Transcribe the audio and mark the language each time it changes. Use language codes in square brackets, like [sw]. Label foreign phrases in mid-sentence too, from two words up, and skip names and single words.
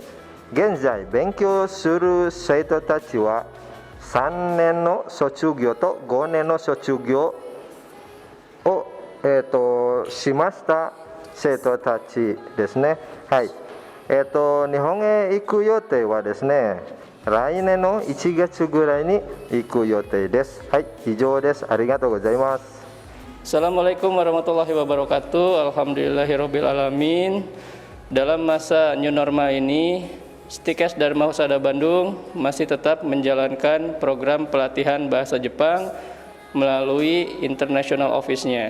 [ja] 現在勉強する生徒たちは3年の卒業と5年の卒業を、しました生徒たちですね。はい。日本へ行く予定はですね、来年の1月ぐらいに行く予定です。はい、以上です。ありがとうございます。 [ar] السلام عليكم ورحمة الله وبركاته. الحمد لله رب العالمين. [id] Dalam masa [en] new normal [id] ini, Stikes Dharma Husada Bandung masih tetap menjalankan program pelatihan bahasa Jepang melalui International Office-nya.